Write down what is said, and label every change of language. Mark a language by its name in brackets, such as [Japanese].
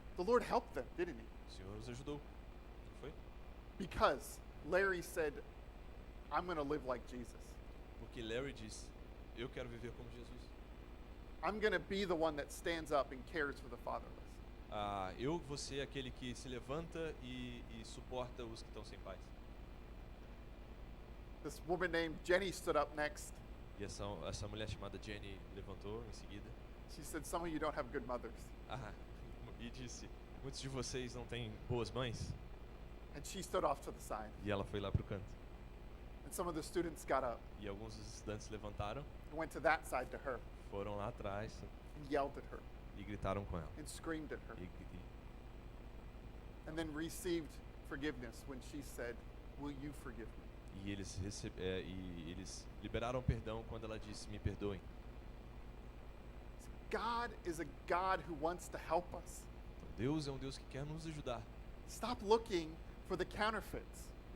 [English] The Lord helped them, didn't he? [Portuguese] O Senhor os ajudou. Não foi? [English] Because Larry said, "I'm going to live like Jesus." [Portuguese] Porque que Larry disse, eu quero viver como Jesus. [English] I'm going to be the one that stands up and cares for the fatherless. [Portuguese] Eu vou ser aquele que se levanta e suporta os que estão sem pais. [English] This woman named Jenny stood up next. [Portuguese] E essa mulher chamada Jenny levantou em seguida. [English] She said, some of you don't have good mothers. [Portuguese] E disse, muitos de vocês não têm boas mães. [English] And she stood off to the side. [Portuguese] E ela foi lá pro canto. [English] And some of the students got up [Portuguese] E alguns dos estudantes levantaram, [English] and went to that side to her [Portuguese] foram lá atrás [English] and yelled at her [Portuguese] e gritaram com ela. [English] and screamed at her. [Portuguese] E [English] And then received forgiveness when she said, will you forgive me? [Portuguese] eles liberaram perdão quando ela disse, me perdoem. [English] God is a God who wants to help us. [Portuguese] Então, Deus é um Deus que quer nos ajudar. [English] Stop looking for the counterfeits.